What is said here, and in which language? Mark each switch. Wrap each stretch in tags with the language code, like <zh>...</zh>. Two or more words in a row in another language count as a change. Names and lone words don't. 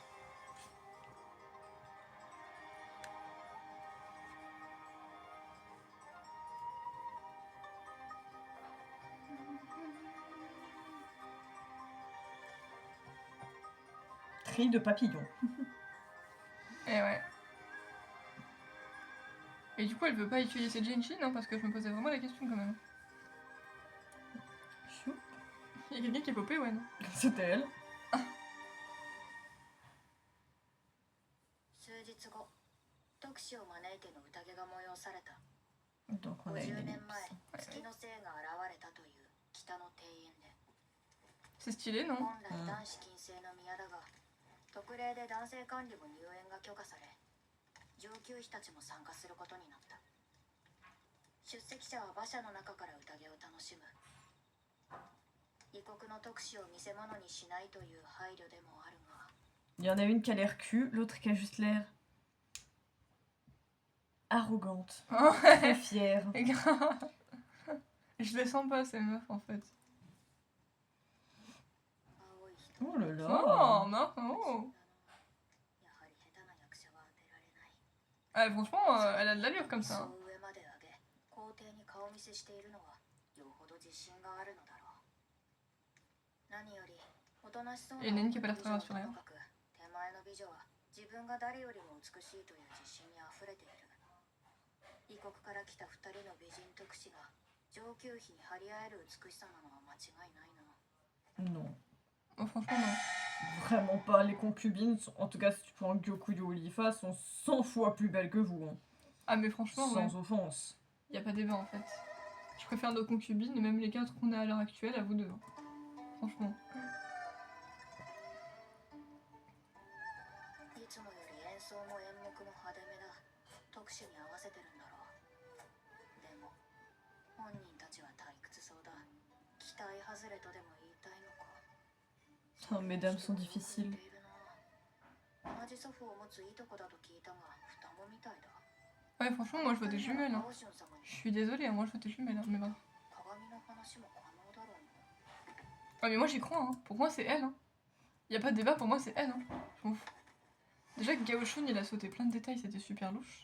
<fr>Cri de papillon. Et ouais. Et du coup, elle veut pas utiliser cette Genshin, hein, parce que je me posais vraiment la question quand même. Chou. Il y a quelqu'un qui est popé, ouais, non? C'était elle.</fr> <ja>数日後、特使を招いての宴が催された。</ja> <fr>Donc on a une</fr> <ja>50年</ja> <fr>ellipse.</fr> <ja>前、月の精が現れたという北の庭園で。</ja> <fr>C'est stylé, non?</fr> <ja>本来男子禁制の宮だが、特例で男性管理も入園が許可され、上級妃たちも参加することになった。出席者は馬車の中から宴を楽しむ。異国の特使を見せ物にしないという配慮でもあるが。</ja> <fr>Il y en a une qui a l'air cul, l'autre qui a juste l'air arrogante, très fière. Et grave. Je les sens pas, ces meufs, en fait. Oh là là. Oh, non. Ah, franchement, elle a de l'allure comme ça. Hein. Il y en a une qui a pas l'air très rassurée. Hein.</fr> <ja>自分が誰よりも美しいという自信にあふれている。異国から来た2人の美人特使が上級妃に張り合える美しさなのは間違いないな。</ja> <fr>Non. Oh, franchement, non. Vraiment pas. Les concubines, en tout cas si tu prends Gyokuyo ou Lifa, sont 100 fois plus belles que vous. Hein. Ah, mais franchement, sans ouais. offense. Y a pas débat en fait. Je préfère nos concubines, même les 4 qu'on a à l'heure actuelle, à vous deux. Hein. Franchement.</fr> <ja>いつもより演奏も演目も派手めだ。特使に合わせてるんだろう。でも本人たちは退屈そうだ。期待外れとでも言いたいのか。</ja> <fr>Oh, mesdames sont difficiles.</fr> <ja>同じ祖父を持ついとこだと聞いたが双子みたいだ。</ja> <fr>Ouais, franchement, moi je vois des jumelles. Hein. Je suis désolée, moi je vois des jumelles. Hein, mais bah. Ouais, mais moi j'y crois. Hein. Pour moi, c'est elle. Hein. Y a pas de débat, pour moi, c'est elle. Hein. Je m'en fous. Déjà que Gaoshun, il a sauté plein de détails, c'était super louche.</fr>